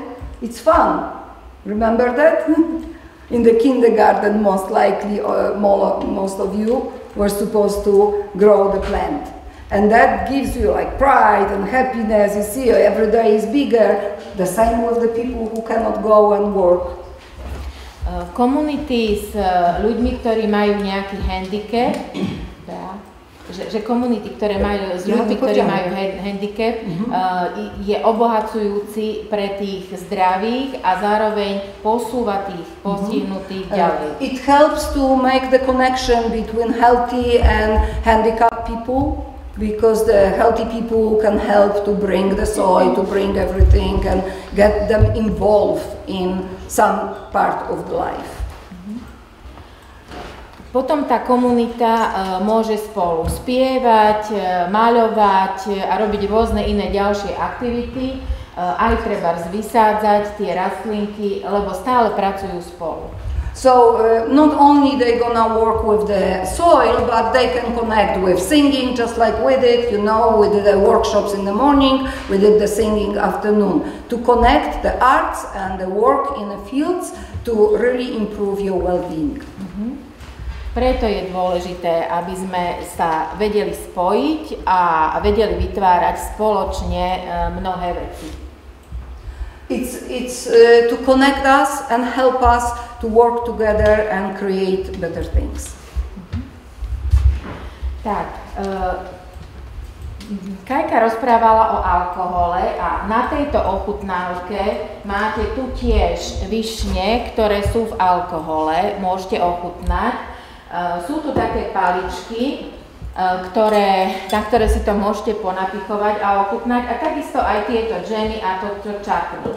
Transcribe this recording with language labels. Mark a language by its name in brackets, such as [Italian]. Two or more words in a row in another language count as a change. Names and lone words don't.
[English] It's fun. Remember that? In the kindergarten, most likely, most of you were supposed to grow the plant. And that gives you like pride and happiness. You see, every day is bigger. The same with the people who cannot go and work. [Slovak] Komunity s ľuďmi, ktorí majú nejaký handicap, že komunity, ktoré majú s ľuďmi, ktorí majú handicap, je obohacujúci pre tých zdravých a zároveň posúva tých postihnutých ďalej. [English] It helps to make the connection between healthy and handicapped people, because the healthy people can help to bring the soil, to bring everything and get them involved in some part of the life. [Slovak] Potom tá komunita môže spolu spievať, maľovať a robiť rôzne iné ďalšie aktivity, aj treba vysádzať tie rastlinky, lebo stále pracujú spolu. [English] So not only they gonna work with the soil, but they can connect with singing, just like we did. You know, we did the workshops in the morning, we did the singing afternoon, to connect the arts and the work in the fields to really improve your well-being. [Slovak] Preto je dôležité, aby sme sa vedeli spojiť a vedeli vytvárať spoločne mnohé veci. [English] It's to connect us and help us to work together and create better things. [Slovak] Tak, Kajka rozprávala o alkohole a na tejto ochutnávke máte tu tiež višne, ktoré sú v alkohole, môžete ochutnať. Sú tu také paličky, na ktoré si to môžete ponapichovať a ochutnať, a takisto aj tieto džemy a toto čakny.